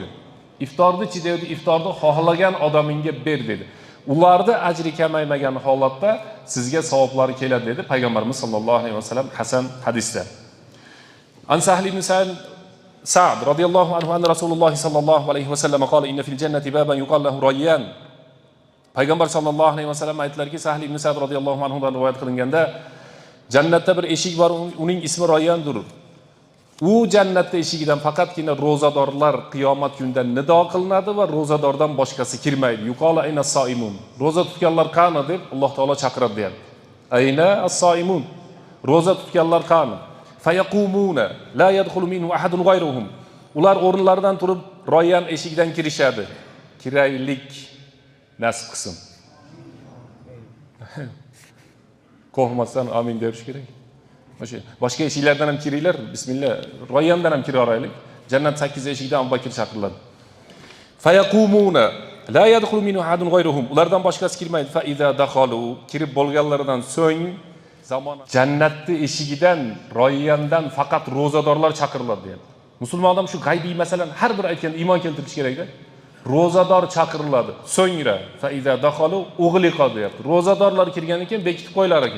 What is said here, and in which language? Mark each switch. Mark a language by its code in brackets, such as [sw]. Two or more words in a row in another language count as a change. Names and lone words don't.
[uz] Iftorni chidaydi, iftorni xohlagan odamingga ber dedi. Ularda ajri kamaymagan holatda sizga savoblari keladi dedi payg'ambarimiz [ar] صلى الله عليه وسلم [uz] hasan hadisda. [ar] عن سهل بن سعد رضي الله عنه أن رسول الله صلى الله عليه وسلم قال إن في الجنة بابا يقال له الريان. [uz] Payg'ambar [ar] صلى الله عليه وسلم [uz] aytdilarki, Sahl ibn Sa'd [ar] رضي الله عنه [uz] dan rivoyat qilinganda, jannatda bir eshik bor, uning ismi Rayyandir. U jannatda eshigidan faqatgina ro'zadorlar qiyomat kunida nido qilinadi va ro'zadordan boshqasi kirmaydi. [ar] يقال أين الصائمون. [uz] Ro'za tutganlar qani deb Alloh taolo chaqiradi deyapti. [ar] أين الصائمون. [uz] Ro'za tutganlar qani? [ar] فيقومون لا يدخل منه أحد غيرهم. [uz] Ular o'rinlaridan turib Rayyan eshigidan kirishadi. Kiraylik nasib qilsin. Qo'rqmasdan amin derish kerak. Boshqa eshiklardan ham kiringlar, bismillah. Rayyandan ham kira olaylik. Jannat 8 eshigidan Abu Bakr chaqiriladi. [ar] فيقومون لا يدخل منه أحد غيرهم. [uz] Ulardan boshqasi kirmaydi. [ar] فإذا دخلوا, [uz] kirib bo'lganlaridan so'ng zamon jannatni eshigidan Rayyandan faqat ro'zadorlar chaqiriladi deydi. Musulmon odam shu g'aybiy masalani har bir aytganda iymon keltirish kerak-da. Ro'zador chaqiriladi. So'ngra [ar] فإذا دخلوا أغلق [uz] deyapti. Ro'zadorlar kirgandan keyin bekitib qo'ylar ekan.